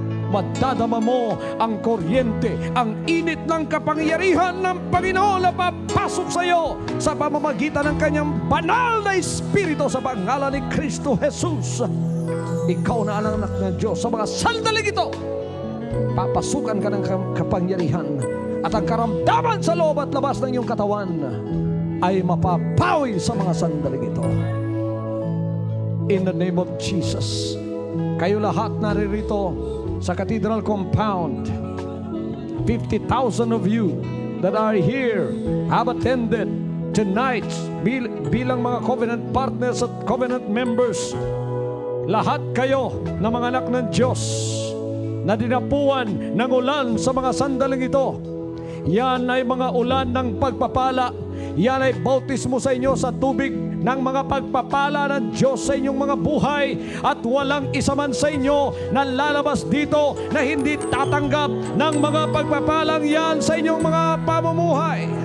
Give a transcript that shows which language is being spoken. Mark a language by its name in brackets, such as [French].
[Filipino] Madadama mo ang kuryente, ang init ng kapangyarihan ng Panginoon na papasok sa iyo sa pamamagitan ng kanyang banal na Espiritu sa pangalan ni Kristo Jesus. Ikaw na ang anak ng Diyos. Sa mga sandaling ito, papasukan ka ng kapangyarihan, at ang karamdaman sa loob at labas ng iyong katawan ay mapapawi sa mga sandaling ito. [English] In the name of Jesus, [Filipino] kayo lahat naririto sa [English] Cathedral Compound, 50,000 of you that are here have attended tonight [Filipino] bilang mga [English] covenant partners at covenant members. [Filipino] Lahat kayo na mga anak ng Diyos na dinapuan ng ulan sa mga sandaling ito. Yan ay mga ulan ng pagpapala. Yan ay bautismo sa inyo sa tubig ng mga pagpapala ng Diyos sa inyong mga buhay, at walang isa man sa inyo na lalabas dito na hindi tatanggap ng mga pagpapalang yan sa inyong mga pamumuhay.